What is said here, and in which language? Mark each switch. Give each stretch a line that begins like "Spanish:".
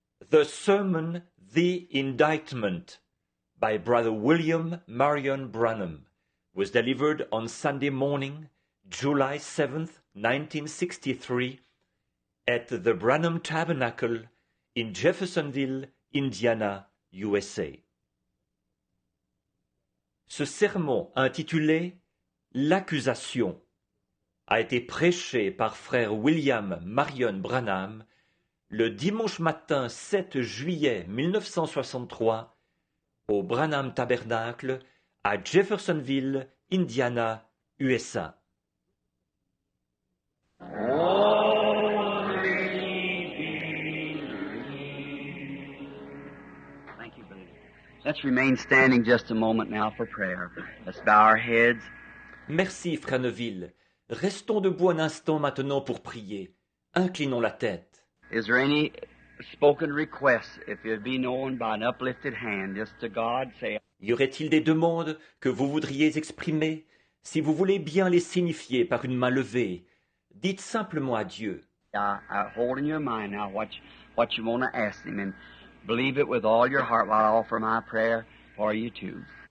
English: The Sermon, The Indictment, by Brother William Marion Branham, was delivered on Sunday morning, July 7th, 1963, at the Branham Tabernacle in Jeffersonville, Indiana, USA.
French: Ce sermon intitulé « L'accusation » a été prêché par frère William Marion Branham le dimanche matin 7 juillet 1963 au Branham Tabernacle à Jeffersonville, Indiana, USA.
English: Thank you, brother. Let's remain standing just a moment now for prayer. Let's bow our heads.
French: Merci, frère Neville. Restons debout un instant maintenant pour prier. Inclinons la tête.
English: Is there any spoken requests, if it be known by an uplifted hand, just to God, say,
French: Y aurait-il des demandes que vous voudriez exprimer? Si vous voulez bien les signifier par une main levée, dites simplement à Dieu.
English: hold in your mind now what you want to ask Him, and believe it with all your heart while I offer my prayer for you too.